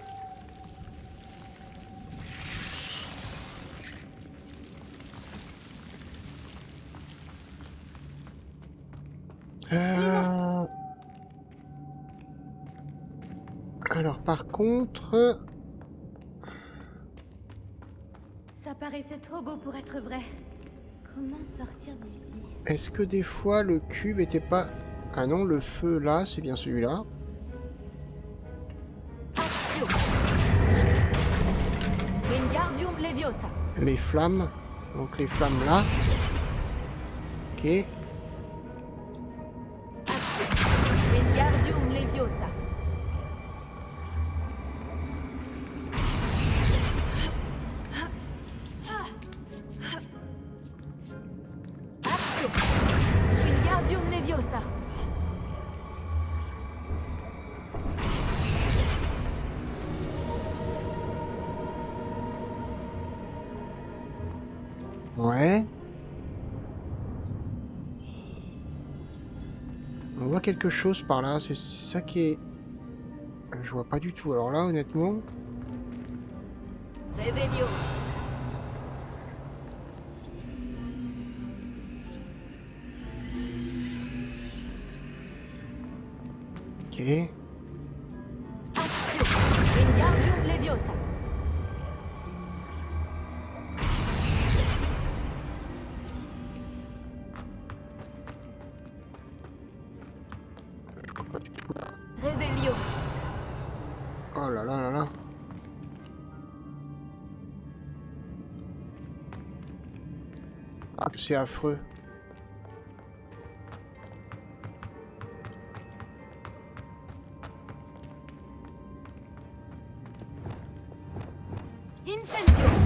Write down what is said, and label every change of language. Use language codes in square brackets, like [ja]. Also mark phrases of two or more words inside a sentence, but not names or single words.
[fr] Alors, par contre... Ça paraissait trop beau pour être vrai. Comment sortir d'ici? Est-ce que des fois, le cube était pas... Ah non, le feu, là, c'est bien celui-là. [la] Accio. Wingardium Leviosa. [fr] Les flammes. Donc les flammes là. Ok. [la] Accio. Wingardium Leviosa. Accio. Wingardium Leviosa. [fr] Ouais. On voit quelque chose par là, c'est ça qui est... Je vois pas du tout, alors là honnêtement... [la] Revelio. [fr] Ok. [la] Accio. Wingardium Leviosa. Revelio. [fr] Oh là là là là. Ah, que c'est affreux. [la] Incendio.